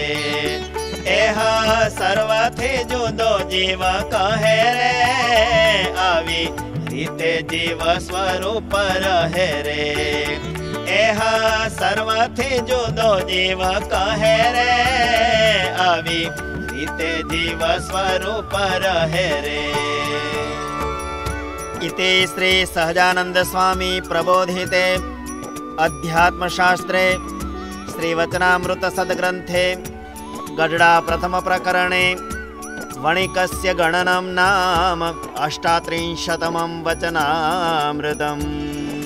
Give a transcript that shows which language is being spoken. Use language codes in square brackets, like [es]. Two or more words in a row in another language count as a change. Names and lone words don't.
[gu] એહ સર્વથી જુદો જીવ કહે રે, આવી રીતે જીવ સ્વરૂપ રહે રે. એહ સર્વથી જુદો જીવ કહે રે, આવી રીતે જીવ સ્વરૂપ રહે રે. [sa] इति श्री सहजानंद स्वामी प्रबोधिते अध्यात्मशास्त्रे श्रीवचनामृत सद्ग्रंथे गढडा प्रथम प्रकरणे वणिकस्य गणनं नाम 38तमं वचनामृतम्.